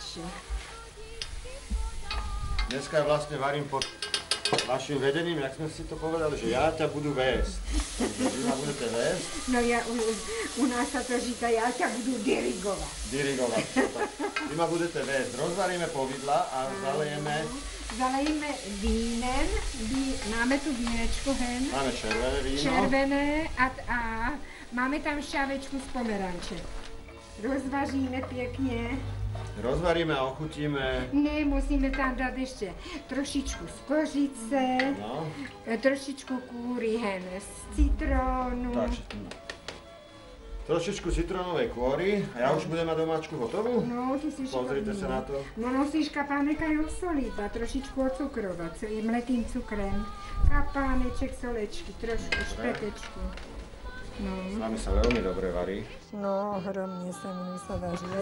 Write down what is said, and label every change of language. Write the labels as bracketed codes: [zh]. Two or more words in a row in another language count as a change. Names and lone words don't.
[sk] Dneska vlastne varím pod vašim vedením, jak sme si to povedali, že ja ťa budú viesť. Vy ma budete viesť? No u nás sa to říká, ja ťa budú dirigovať. Dirigovať. Vy ma budete viesť. Rozvaríme povidla a zalejeme... [cs] Zalejeme vínem, máme tu vínečko hen. [sk] Máme červené víno. [cs] Červené a máme tam šťávečku z pomeranče. Rozvaříme pěkně. [sk] Rozvaríme a ochutíme. [cs] Ne, musíme tam dát ještě trošičku z kořice, No. trošičku kůry hen z citronu. [sk] Tak, trošičku citrónovej kôry a ja už budem mať domáčku hotovú? [cs] No, ty si [sk] Pozrite [cs] šikovný. [sk] sa na to. [cs] No, musíš kapánek aj osoliť a trošičku ocukrovat mletým cukrem. Kapáneček, solečky, trošku, špetečku. No. [sk] S nami sa veľmi dobre varí. No, ohromne sa mnou sa važila.